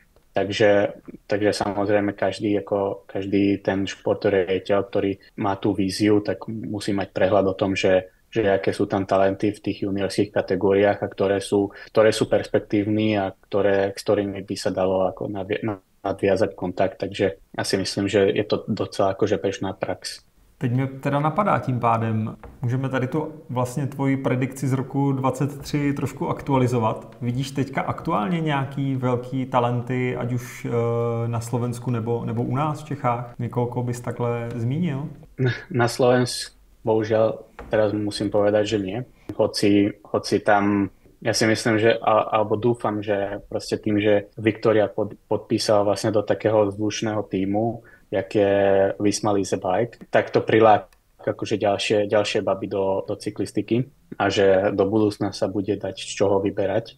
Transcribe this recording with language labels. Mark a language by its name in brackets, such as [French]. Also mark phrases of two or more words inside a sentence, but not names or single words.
[Slovak] Takže samozrejme každý ten športový riaditeľ, ktorý má tú víziu, tak musí mať prehľad o tom, že aké sú tam talenty v tých juniorských kategóriách a ktoré sú perspektívni a s ktorými by sa dalo ako nadviazať kontakt. Takže ja si myslím, že je to docela akože bežná prax. [Czech] Teď mě teda napadá tím pádem, můžeme tady tu vlastně tvoji predikci z roku 2023 trošku aktualizovat. Vidíš teďka aktuálně nějaký velký talenty, ať už na Slovensku nebo u nás v Čechách? Někoho bys takhle zmínil? [Slovak] Na Slovensku bohužiaľ teraz musím povedať, že nie. Hoci tam, ja si myslím, že alebo dúfam, že proste tým, že Viktória podpísala vlastne do takého zvučného tímu, jak je Visma Leasebike, tak to priláka akože ďalšie baby do cyklistiky a že do budúcna sa bude dať z čoho vyberať.